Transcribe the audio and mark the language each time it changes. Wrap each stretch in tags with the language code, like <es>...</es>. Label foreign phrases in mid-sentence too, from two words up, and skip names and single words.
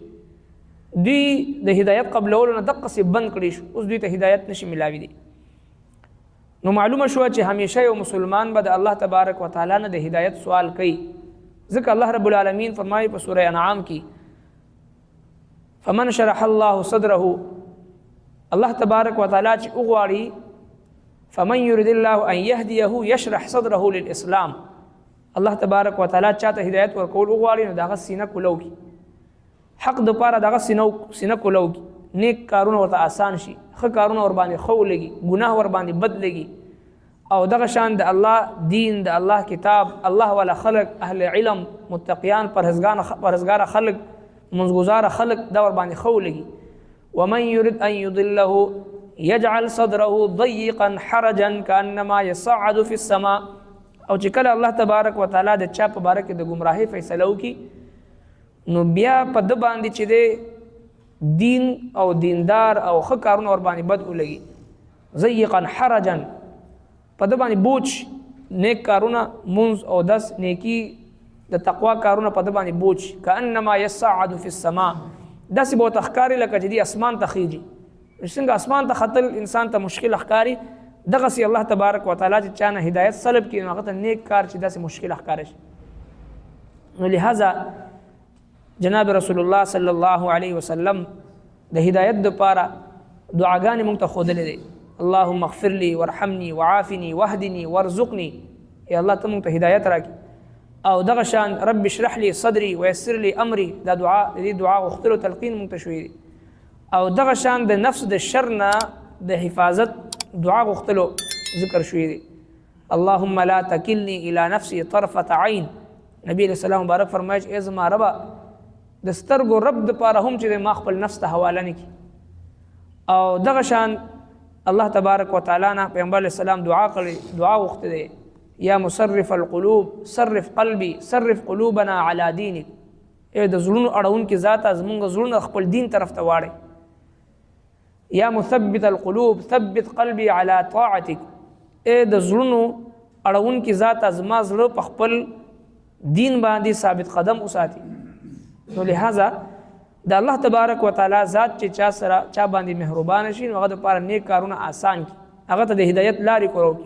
<ps>دوی د هدایت قبلولو نه دقسې بند کړی شو، اوس دوی ته هدایت نشي ملاوي دی. نو معلومه شوه چې همیشه یو مسلمان به د الله تبارک وتعالی نه د هدایت سوال کوي، ځکه الله رب العالمین فرمایي په سوره انعام کې</ps> <ar>فمن شرح الله صدره،</ar> <ps>الله تبارک وتعالی چې وغواړي</ps> <ar>فمن يرد الله ان يهديه يشرح صدره للاسلام،</ar> <ps>الله تبارک وتعالی چاته هدایت ورکول وغواړي نو دغه سینه کولو کی حق د پاره دغه سینه کولو کی نیک کارونه ورته آسان شي، ښه کارونه ور باندې خو لګي، ګناه ور باندې بد لګي. او دغه شان د الله دین د الله کتاب الله والا خلق اهل علم متقیان پرهیزګار خلق منځګزار خلق دا ور باندې خو لګي.</ps> <ar>ومن يرد ان يضله يجعل صدره ضيقا حرجا كانما يصعد في السماء.</ar> <ps>او چې کله الله تبارک وتعالی د چا په باره کې د گمراهۍ فیصله وکړي نو بیا په ده باندې چې دی دین او دیندار او ښه کارونه ور باندې بد ولګي،</ps> <ar>ضيقا حرجا</ar> <ps>په ده باندې بوج، نیک کارونه منځ او دس نیکی د تقوا کارونه په ده باندې بوج</ps> <ar>كانما يصعد في السماء،</ar> <ps>داسې به ورته ښکاري لکه چې دی اسمان ته خیږي. څنګه اسمان ته ختل انسان ته مشکل ښکاري، دغسې الله تبارک وتعالی چې چا نه هدایت سلب کړي نو هغه ته نیک کار چې داسې مشکل ښکاره شي. نو لہذا جناب رسول الله</ps> <ar>صلی الله علیه وسلم</ar> <ps>د هدایت دپاره دعاګانې موږ ته ښودلې دی.</ps> <ar>اللهم اغفر لي وارحمني وعافني واهدني وارزقني،</ar> <ps>یا الله ته موږ ته هدایت راکړي. او دغه شان</ps> <ar>رب اشرح لي صدري ويسر لي امري،</ar> <ps>دا دعا د دې دعا غوښتلو تلقین موږ ته شوی دی. او دغه شان د نفس د شر نه د حفاظت دعا غوښتلو ذکر شوی دی.</ps> <ar>اللهم لا تکلني الى نفسي طرفة عين،</ar> <ps>نبی</ps> <ar>علیہ السلام</ar> <ps>مبارک فرمایي چې ای زما ربه د سترګو رب دپاره هم چې ما خپل نفس ته حواله نه کړي. او دغه شان الله تبارک وتعالی نه پیغمبر</ps> <ar>علیه السلام</ar> <ps>دعا غوښتې دی</ps> <ar>یا مصرف القلوب صرف قلبي صرف قلوبنا على دينك،</ar> <ps>ای د زړونو اړونکي ذاته زمونږ زړونه خپل دین طرف ته واړئ.</ps> <ar>یا مثبت القلوب ثبت قلبي على طاعتك،</ar> <ps>ای د زړونو اړون کی ذات ازما زړه په خپل دین باندې ثابت قدم وساتي. نو لہذا د الله تبارک وتعالى ذات چې چا سره چا باندې مهربان شي هغه د پاره نیک کارونه آسان کی، هغه ته د هدایت لارې کورو کی.</ps>